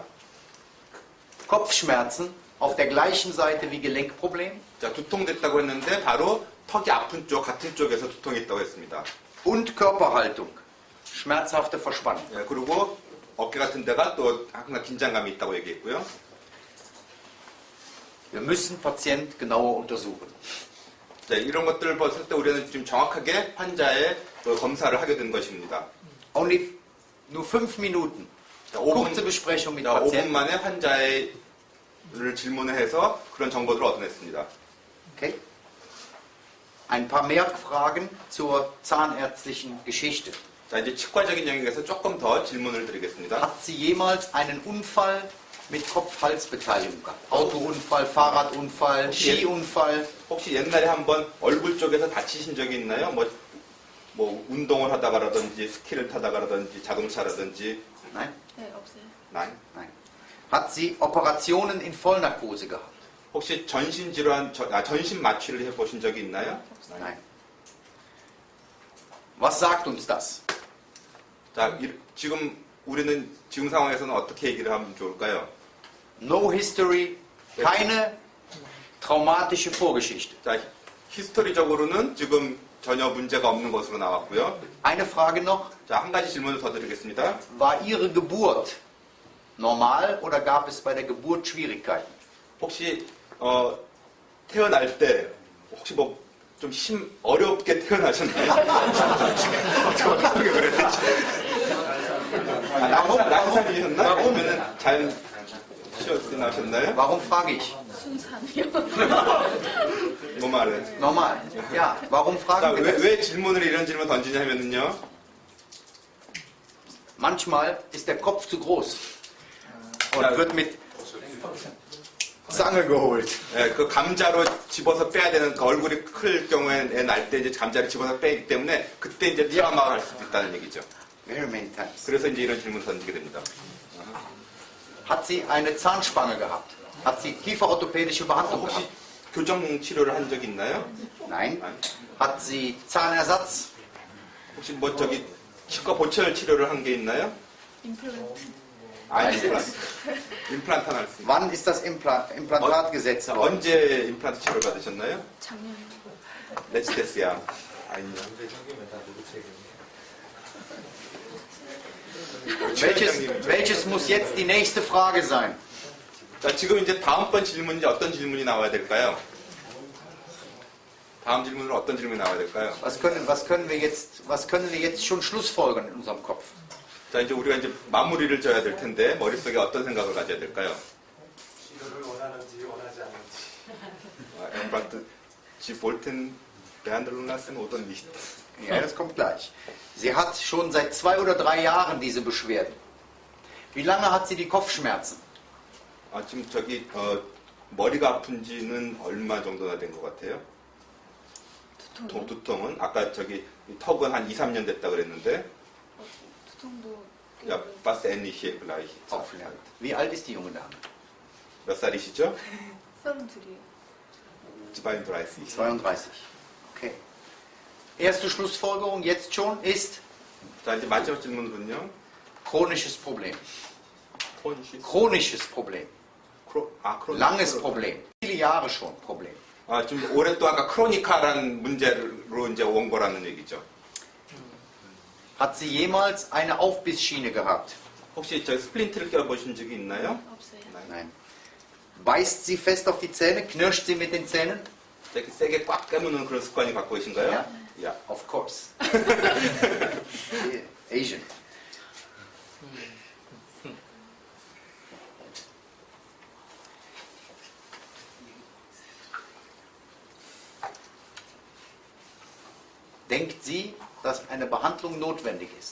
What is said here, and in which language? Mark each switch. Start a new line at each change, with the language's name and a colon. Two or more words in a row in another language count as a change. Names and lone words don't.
German: Kopfschmerzen auf der gleichen Seite wie Gelenkproblem.
Korean: 자, 두통됐다고 했는데 바로 턱이 아픈 쪽, 같은 쪽에서 두통이 있다고 했습니다.
German: Und Körperhaltung, schmerzhafte Verspannung.
Korean: 예, 그리고 어깨 같은 데가 또 항상 긴장감이 있다고 얘기했고요.
German: Wir müssen Patient genauer untersuchen.
Korean: 자, 이런 것들을 봤을 때 우리는 좀 정확하게 환자의 그 검사를 하게 된 것입니다.
German: Only nur 5 Minuten.
Korean: 자, 5분,
German: Kurze Besprechung mit
Korean: 자, 5분
German: Patienten.
Korean: 만에 환자를 질문을 해서 그런 정보들을 얻어냈습니다.
German: Okay. Ein paar Merkfragen zur zahnärztlichen Geschichte.
Korean: 자, 이제 치과적인 영역에서 조금 더 질문을 드리겠습니다.
German: Hat sie jemals einen Unfall mit Kopf-Hals-Beteiligung gehabt? Autounfall, Fahrradunfall, Skiunfall?
Korean: 혹시 옛날에 한번 얼굴 쪽에서 다치신 적이 있나요? 뭐 운동을 하다가라든지 스키를 타다가라든지 자동차라든지.
German: Nein?
Korean: 네, 없어요.
German: Nein. Nein. Hat sie Operationen in Vollnarkose gehabt?
Korean: 혹시 전신 질환, 전신 마취를 해보신 적이 있나요?
German: Nein. Was sagt uns das?
Korean: 자, 지금 우리는 지금 상황에서는 어떻게 얘기를 하면 좋을까요?
English: No history,
German: keine traumatische Vorgeschichte.
Korean: 자, 히스토리적으로는 지금 전혀 문제가 없는 것으로 나왔고요.
German: Eine Frage noch.
Korean: 자, 한 가지 질문을 더 드리겠습니다.
German: War Ihre Geburt normal oder gab es bei der Geburt Schwierigkeiten?
Korean: 혹시 태어날 때 혹시 뭐 좀 어렵게 태어나셨나요? 어떻게 그랬지? 낙상이셨나? 아니면은 잘 쉬었게 나셨나요?
German: Warum frage ich?
Korean: 순산이요. 뭐 말해?
German: Normal. Ja, warum
Korean: 자,
German: fragen wir das?
Korean: 왜 질문을 이런 질문 던지냐 하면은요.
German: Manchmal ist der Kopf zu groß und wird mit Zange geholt.
Korean: 예, 그 감자로 집어서 빼야 되는 그 얼굴이 클 경우에 날 때 이제 감자를 집어서 빼기 때문에 그때 이제 트라우마가 갈 수도 있다는 얘기죠.
English: Very many times.
Korean: 그래서 이제 이런 질문 던지게 됩니다.
German: Hat sie eine Zahnspange gehabt? Hat sie kieferorthopädische Behandlung
Korean: 혹시
German: gehabt?
Korean: 교정 치료를 한 적이 있나요?
German: Nein. Hat sie Zahnersatz?
Korean: 혹시 뭐 치과 보철 치료를 한 게 있나요? 임플란트. 임플란트 하나 할수 있어요.
German: Wann ist das Implantat gesetzt worden?
Korean: 언제 임플란트 치료를 받으셨나요? 작년.
German: letztes Jahr. 아니요. Welches muss jetzt die nächste Frage sein?
Korean: 자, 지금 이제 다음번 질문이 어떤 질문이 나와야 될까요? 다음 질문으로 어떤 질문이 나와야 될까요?
German: Was können wir jetzt schon schlussfolgern in unserem Kopf?
Korean: 자, 이제 우리가 이제 마무리를 져야 될 텐데 머릿속에 어떤 생각을 가져야 될까요? 치료를 원하는지 원하지 않는지.
German: 임플란트 Sie wollten behandeln lassen oder nicht? Ja, das kommt gleich. Sie hat schon seit 2 oder 3 Jahren diese Beschwerden. Wie lange hat sie die Kopfschmerzen?
Korean: 지금 머리가 아픈지는 얼마 정도나 된 것 같아요? 두통이요? 두통은 아까 이 턱은 한 2, 3년 됐다 그랬는데 두통도 꽤
German: 야, fast ähnliche gleich. Aufgelernt. Wie alt ist die junge Dame?
Korean: 몇 살이시죠? 32이요. 32. 32.
German: Okay. Erste Schlussfolgerung jetzt schon ist
Korean: 자, 이제 마지막 질문은요.
German: chronisches Problem.
Korean: 크로니시스?
German: Chronisches Problem. Langes Problem. Viele Jahre schon Problem.
Korean: 좀 오랫동안 크로니카라는 문제로 이제 온 거라는 얘기죠.
German: Hat sie jemals eine Aufbissschiene gehabt?
Korean: 혹시 스플린트를 껴보신 적이 있나요? 없어요.
German: Nein. Beißt sie fest auf die Zähne? Knirscht sie mit den Zähnen?
Korean: 이렇게 세게 꽉 깨무는 그런 습관이 갖고 계신가요?
German: Ja. 야.
English: Of course. Asian.
German: Denkt sie, dass eine Behandlung notwendig ist?